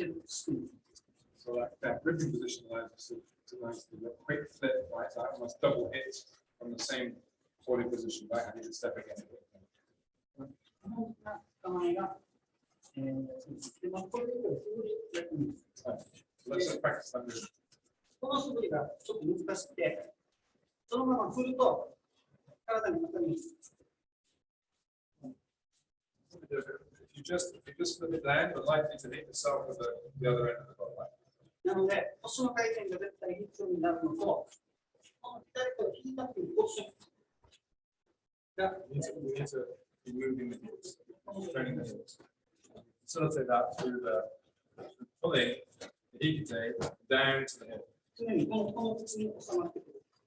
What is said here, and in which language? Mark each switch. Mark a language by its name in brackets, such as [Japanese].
[English] So that gripping position allows us to do a quick flip, right? So I almost double hit from the same body position, right? I need to step again. [Japanese] この構えが、これで素振りやってみます。 [English] So let's just practice that move. [Japanese] この素振りがちょっと難しくて、そのまま振ると体に当たります。 [English] If you just flip it down, you're likely to hit yourself with the other end of the ball. [Japanese] なので、腰の回転が絶対必要になるのと、この左手を引いたというポジションが、 [English] You need to be moving the hips, turning the hips. Facilitate that through the pulling the hikite down to the hip. [Japanese] 常にこの口に収まってくる。